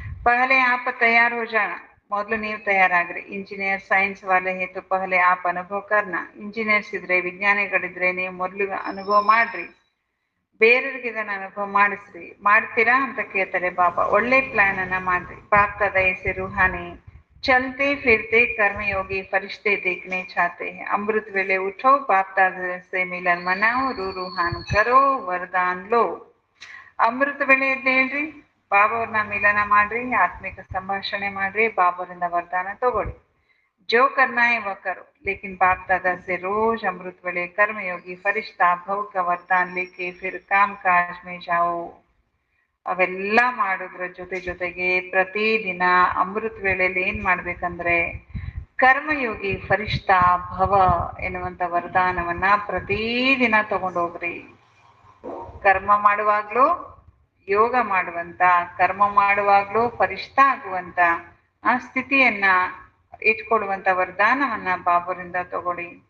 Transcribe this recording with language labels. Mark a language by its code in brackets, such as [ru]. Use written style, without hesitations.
[hi] ಪಹಲೆ ಆಪ ತಯಾರು ಹೋ ಜಾಣ. [kn] ಮೊದಲು ನೀವು ತಯಾರಾಗ್ರಿ. [hi] ಇಂಜಿನಿಯರ್ ಸೈನ್ಸ್ ವಾಲೆ ಹೇ ತೋ ಪಹಲೆ ಆಪ್ ಅನುಭವ ಕರ್ನ. [kn] ಇಂಜಿನಿಯರ್ಸ್ ಇದ್ರೆ, ವಿಜ್ಞಾನಿಗಳಿದ್ರೆ ನೀವು ಮೊದಲು ಅನುಭವ ಮಾಡ್ರಿ. ಬೇರೆಯವ್ರಿಗೆ ಇದನ್ನ ಅನುಭವ ಮಾಡಿಸ್ರಿ. ಮಾಡ್ತೀರಾ ಅಂತ ಕೇಳ್ತಾರೆ ಬಾಬಾ. ಒಳ್ಳೆ ಪ್ಲಾನ್ ಅನ್ನ ಮಾಡ್ರಿ. ಬಾಪ್ತಾದ [hi] ऐसे रूहानी चलते फिरते कर्मयोगी फरिश्ते देखने चाहते हैं। अमृत वेले उठो, बाप दादा से मिलन मनाओ, रूहान करो, वरदान लो। [kn] ಅಮೃತ ವೇಳೆ ಎದ್ದೇಳ್ರಿ, ಬಾಬಾವ್ರನ್ನ ಮಿಲನ ಮಾಡ್ರಿ, ಆತ್ಮಿಕ ಸಂಭಾಷಣೆ ಮಾಡ್ರಿ, ಬಾಬಾವರಿಂದ ವರದಾನ ತಗೊಳ್ಳಿ. [hi] जो करना है वह करो, लेकिन बाप दादा से रोज अमृत वेले कर्मयोगी फरिश्ता भव का वरदान लेके फिर काम काज में जाओ. [kn] ಅವೆಲ್ಲ ಮಾಡೋದ್ರ ಜೊತೆಗೆ ಪ್ರತಿದಿನ ಅಮೃತ ವೇಳೆಯಲ್ಲಿ ಏನ್ ಮಾಡ್ಬೇಕಂದ್ರೆ ಕರ್ಮಯೋಗಿ ಫರಿಷ್ಠಾ ಭವ ಎನ್ನುವಂತ ವರದಾನವನ್ನ ಪ್ರತಿದಿನ ತಗೊಂಡೋಗ್ರಿ. ಕರ್ಮ ಮಾಡುವಾಗ್ಲೂ ಯೋಗ ಮಾಡುವಂತ, ಕರ್ಮ ಮಾಡುವಾಗ್ಲೂ ಫರಿಷ್ಠ ಆಗುವಂತ ಆ ಸ್ಥಿತಿಯನ್ನ ಇಟ್ಕೊಳ್ಳುವಂತ ವರದಾನವನ್ನ ಬಾಬರಿಂದ ತಗೊಳ್ಳಿ.